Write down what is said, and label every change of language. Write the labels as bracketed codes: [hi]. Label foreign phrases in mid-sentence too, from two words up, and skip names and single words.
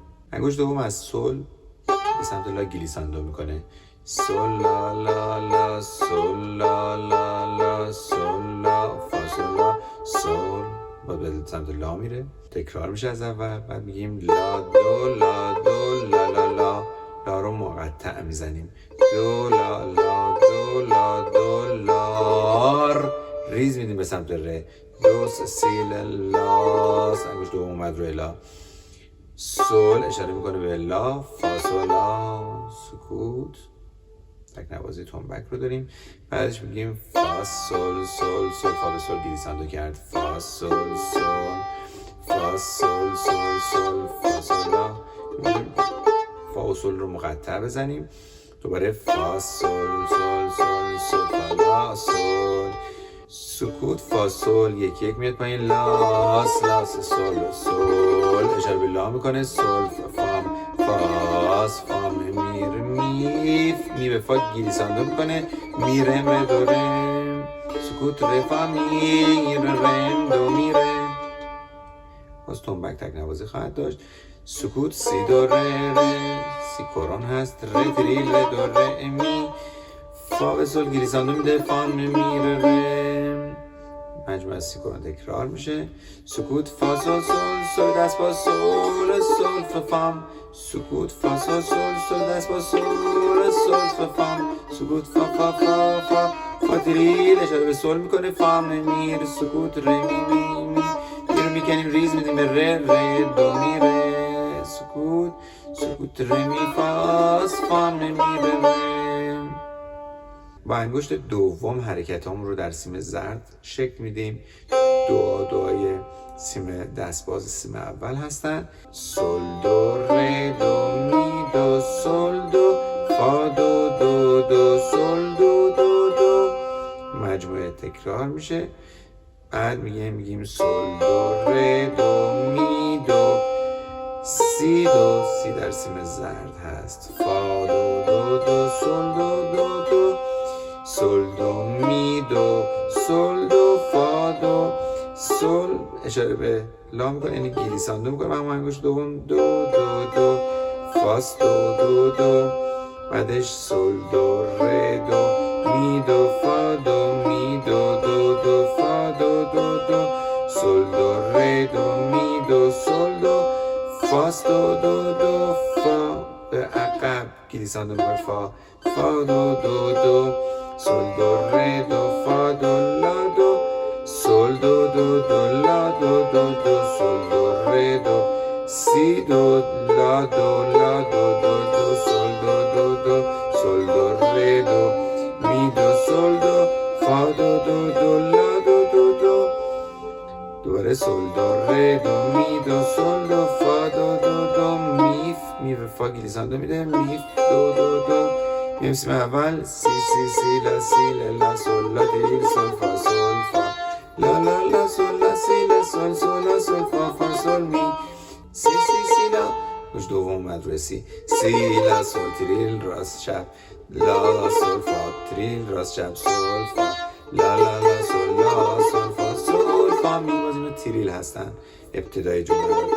[fa] انگشت دوم از سول به سمت لا گلیساندو میکنه. سول لا لا لا سول لا لا لا سول لا فا سول لا سول. باید به سمت لا میره. تکرار میشه از اول. بعد میگیم لا دو لا دو لا لا لا. لا رو مقطع میزنیم. دو لا لا دو لا دو لار. ریز میدیم به سمت ره. دوس سیل لاس. انگشت دوم اومد روی لا. سول اشاره میکنه به لا. فا سول لا. سکوت. تک نوازی تنبک رو داریم. بعدش میگیم فا سول سول سول. فا به سول گلیساندو کرد. فا سول سول فا سول سول سول فا سول لا. میگیم فا و سول رو مقطع بزنیم. دوباره فا سول سول سول سول فا لا سول. سکوت. فا سول یک یک میاد پایین. لاس لاس سول سول اشاره به لا میکنه. سول فام فاس فام میر میف. می به فا گلیساندو میکنه. میره مره دو رم. سکوت ره فا میر رم دو میره. باز تنبک تک نوازی خواهد داشت. سکوت سی دو ره ره. سی کرون هست. ره تریل ره دو ره می. فا به سول گلیساندو میده. فا میره رم. مجموعه از سی کرون تکرار میشه. سکوت فا سول سول سول دست با سول سول فا فام. سکوت فا سول سول سول دست با سول سول فا فام. سکوت فا فا فا فا فا تریل اشاره به سول میکنه. فا میر. سکوت ره می می می. می رو میکنیم ریز میدیم به ره ره دو میره. سکوت سکوت ره می فاس فا میره ره. با انگشت دوم حرکت هم رو در سیم زرد شکل میدیم. دعای سیم دستباز سیم اول هستن. سول دو ره دو می دو سول دو فا دو دو دو سول دو دو دو. مجموعه تکرار میشه. بعد میگیم سول دو ره دو می دو سی دو. سی در سیم زرد هست. فا دو دو دو سول دو دو دو. سول دو می دو سول دو فا دو سول اشاره به لا میکنه. یعنی گلیساندو میکنه. اما انگشت دوم دو دو دو فاس دو دو دو. بعدش سول دو ره دو می دو فا دو می دو دو دو فا دو دو دو. سول دو ره دو می دو سول دو فاس دو دو دو فا. به عقب گلیساندو میکنه. فا فا دو دو دو سول دو ره دو فا دو لا دو سول دو دو دو لا دو دو دو سول دو ره دو سی دو لا دو لا دو دو دو سول دو دو دو سول دو ره دو می دو سول دو فا دو دو دو لا دو دو دو. دوباره سول دو ره دو می دو سول دو فا دو دو دو میف. می به فا گلیساندو میده. میف دو دو دو. میریم سیم اول. سی سی سی لا سی لا سول لا دی سول فا سول فا لا لا لا سول لا سی لا سول سول لا سول فا فا سول می. سی سی سی لا. گوش دوم اومد روی سی. سی لا سول تریل راست چپ لا سول فا تریل راست چپ سول فا لا لا لا سول لا سول فا سول فا می. باز اینو تریل هستن ابتدای جمله.